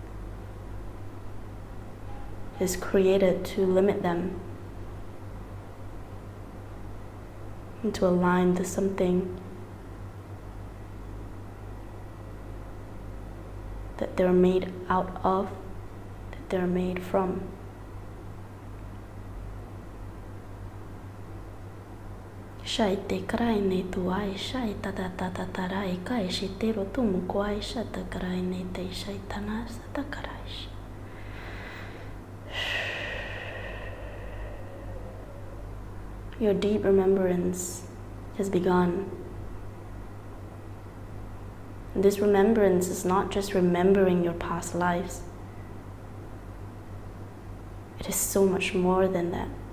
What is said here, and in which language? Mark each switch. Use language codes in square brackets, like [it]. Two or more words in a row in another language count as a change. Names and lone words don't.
[en] is created to limit them, and to align to something that they're made out of, that they're made from. Shai te karai ne tuai, shai tata tata tarai kai shi te ro tumu kuai, shata karai ne te shai tana sata karai. Your deep remembrance has begun. And this remembrance is not just remembering your past lives. It is so much more than that.